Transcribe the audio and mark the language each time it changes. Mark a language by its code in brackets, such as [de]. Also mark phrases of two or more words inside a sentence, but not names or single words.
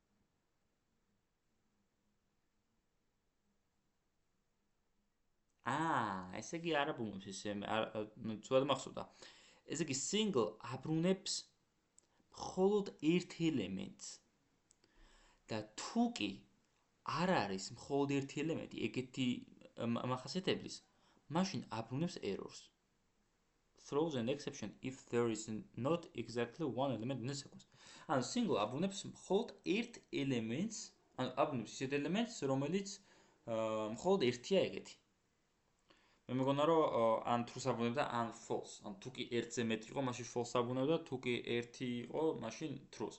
[ka] ესე იგი არ აბრუნებს ისე, ცუდად მახსოვდა. ესე იგი single აბრუნებს მხოლოდ ერთ ელემენტს. და თუ კი არ არის მხოლოდ ერთი ელემენტი ეგეთი მახასიათებლის, მაშინ აბრუნებს errors. [en] Throws an exception if there is not exactly one element in the sequence. [ka] ანუ single აბრუნებს მხოლოდ ერთ ელემენტს, ანუ აბრუნებს ისეთ ელემენტს, რომელიც მხოლოდ ერთია ეგეთი. მე მეგონა რომ ან true აბრუნებდა, ან false. ანუ თუ კი ერთზე მეტი იყო, მაშინ false აბრუნებდა, თუ კი ერთი იყო, მაშინ true.